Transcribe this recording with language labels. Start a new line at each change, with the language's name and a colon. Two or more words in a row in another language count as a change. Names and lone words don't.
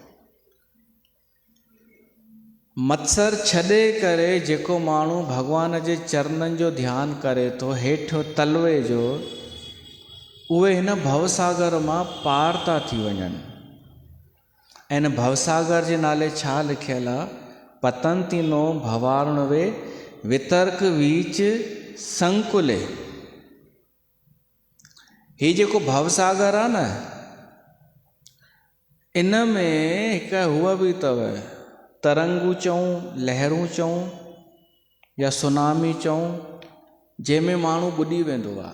Sindhi: मत्सर छॾे करे जेको माण्हू भॻवान जे चरणनि जो ध्यानु करे थो, हेठि तलवे जो, उहे हिन भवसागर मां पार था थी वञनि। ऐं हिन भवसागर जे नाले छा लिखियलु आहे?
Sanskrit: पतंती नो भवार्णवे वितर्क वीच संकुले।
Sindhi: हीउ जेको भवसागर आहे न, इन में हिकु हूअ बि अथव, तरंगू चऊं, लहरूं चऊं या सुनामी चऊं, जंहिंमें माण्हू ॿुॾी वेंदो आहे।